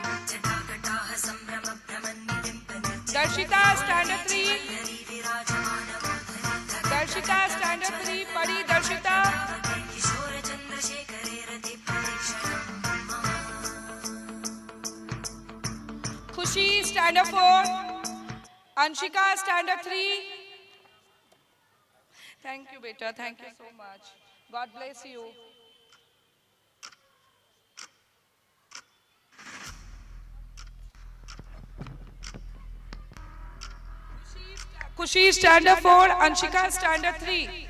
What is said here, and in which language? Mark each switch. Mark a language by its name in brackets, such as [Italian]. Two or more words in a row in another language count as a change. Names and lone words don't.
[English] Darshita, Standard 3, Darshita, Standard 3, Pari, Darshita, Khushi, Standard 4, Anshika, Standard 3. Thank you, beta. Thank you so much. God bless you. Khushi, Standard 4, Anshika, Standard 3.